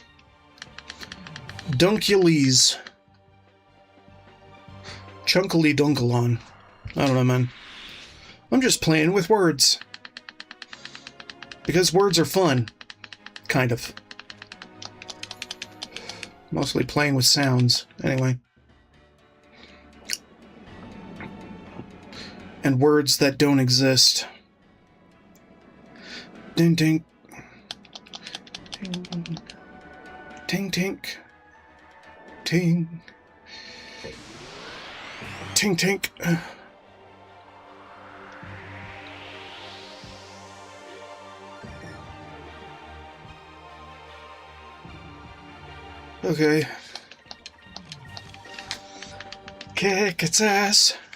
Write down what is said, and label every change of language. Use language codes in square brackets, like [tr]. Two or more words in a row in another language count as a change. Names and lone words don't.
[en] Dunkulies. Chunkily Dunkalon. I don't know, man. I'm just playing with words. Because words are fun. Kind of. Mostly playing with sounds, anyway. And words that don't exist. Ding ding. Ting tink. Ting. Tink tink. Okay. Kick its ass.